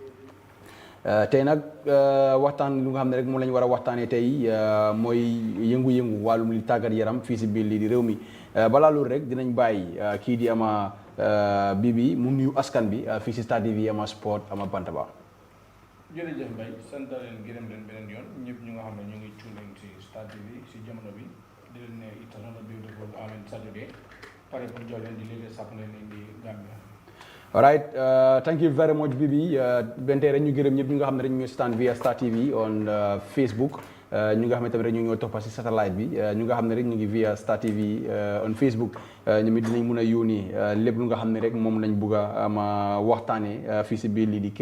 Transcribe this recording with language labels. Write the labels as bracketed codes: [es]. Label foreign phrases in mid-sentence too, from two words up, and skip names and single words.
[wo] tey nag waxtaan lu nga xam ne rek moom la ñu war a waxtaanee tey mooy yëngu-yëngu wàllum li tàggat yaram fii si biir lii di réew mi balaa loolu rek dinañ bàyyi kii di ama Bibi mu nuyu askan bi fii si Star TV ama sport ama Bantaba. jërëjëf Mbaye sant leen gërëm leen beneen yoon ñëpp ñu nga xam ne ñu ngi tuuleen si Star TV si jamono bi di leen ne [en] it's another beautiful Saturday [wo] pare pour jox leen di léegi sàpp leen indi Gambia. [en] All right, thank you very much [wo] Bibi bente rek ñu gërëm ñëpp ñi nga xam ne rek ñu ngi [en] stand via Star TV on Facebook [wo] ñu nga xam ne tamit rek ñu ngi toppa si satellite bi ñu nga xam ne rek ñu ngi [en] via Star TV on Facebook [wo] ñoom it dinañ mun a yónni lépp lu nga xam ne rek moom lañ bugg a ma waxtaanee fii si biir lii di kër